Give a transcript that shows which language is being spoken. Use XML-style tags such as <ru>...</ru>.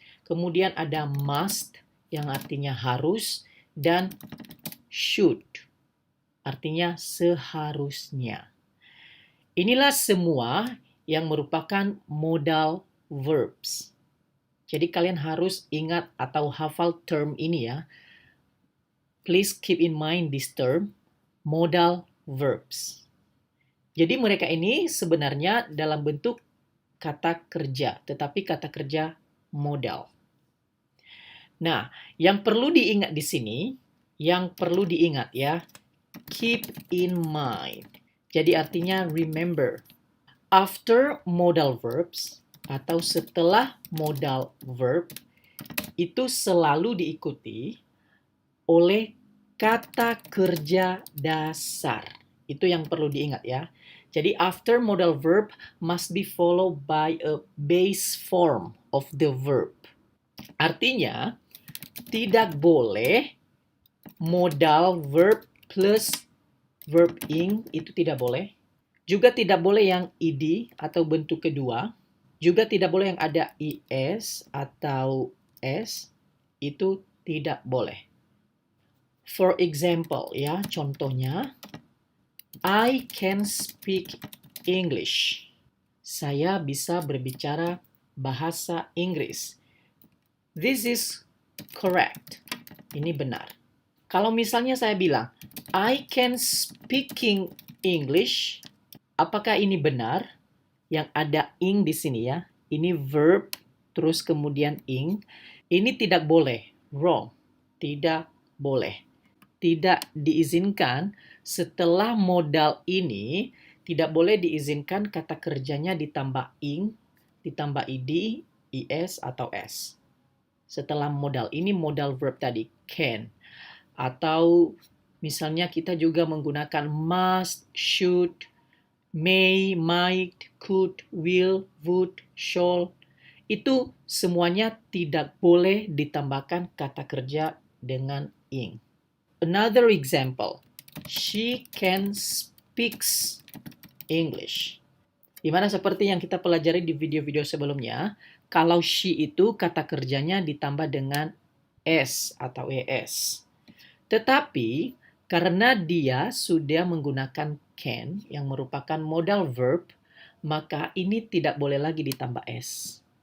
<id>Kemudian ada must, yang artinya harus, dan should, artinya seharusnya. Inilah semua yang merupakan modal verbs. Jadi kalian harus ingat atau hafal term ini ya.</id> <en>Please keep in mind this term, modal verbs.</en> <id>Jadi mereka ini sebenarnya dalam bentuk kata kerja, tetapi kata kerja modal. Nah, yang perlu diingat di sini, ya,</id> <en>keep in mind.</en> <id>Jadi artinya remember.</id> <en>After modal verbs</en> <id>atau setelah modal verb itu selalu diikuti oleh kata kerja dasar. Itu yang perlu diingat ya.</id> <en>Jadi after modal verb must be followed by a base form of the verb.</en> <id>Artinya tidak boleh modal verb plus verb ing, itu tidak boleh. Juga tidak boleh yang ed atau bentuk kedua. Juga tidak boleh yang ada is atau s, itu tidak boleh.</id> <en>For example</en> <id>ya, contohnya,</id> <en>I can speak English.</en> <id>Saya bisa berbicara bahasa Inggris.</id> <en>This is correct.</en> <id>Ini benar. Kalau misalnya saya bilang,</id> <en>I can speaking English,</en> <id>apakah ini benar? Yang ada ing di sini ya. Ini verb, terus kemudian ing. Ini tidak boleh. Wrong. Tidak boleh. Tidak diizinkan setelah modal ini, tidak boleh diizinkan kata kerjanya ditambah ing, ditambah ed, is, atau s. Setelah modal ini, modal verb tadi, can. Atau misalnya kita juga menggunakan must, should, may, might, could, will, would, shall. Itu semuanya tidak boleh ditambahkan kata kerja dengan ing.</id> <en>Another example, she can speaks English.</en> <id>Dimana seperti yang kita pelajari di video-video sebelumnya, kalau she itu kata kerjanya ditambah dengan s atau es. Tetapi karena dia sudah menggunakan can yang merupakan modal verb, maka ini tidak boleh lagi ditambah s.</id>